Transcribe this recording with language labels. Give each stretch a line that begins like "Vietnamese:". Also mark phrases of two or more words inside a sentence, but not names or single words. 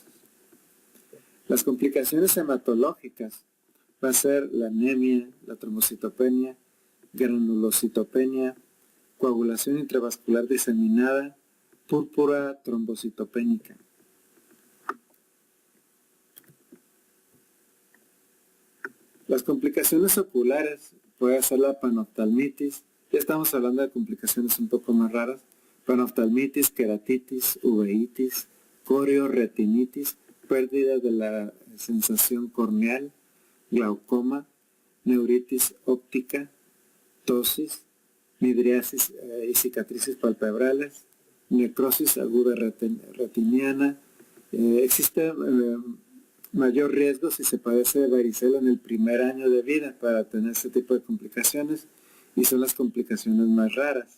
Spanish: Las complicaciones hematológicas va a ser la anemia, la trombocitopenia, granulocitopenia, coagulación intravascular diseminada, púrpura trombocitopénica. Las complicaciones oculares puede ser la panoftalmitis, ya estamos hablando de complicaciones un poco más raras, panoftalmitis, queratitis, uveitis, corioretinitis, pérdida de la sensación corneal, glaucoma, neuritis óptica, ptosis, midriasis y cicatrices palpebrales, necrosis aguda retiniana. Existe mayor riesgo si se padece de varicela en el primer año de vida para tener este tipo de complicaciones y son las complicaciones más raras.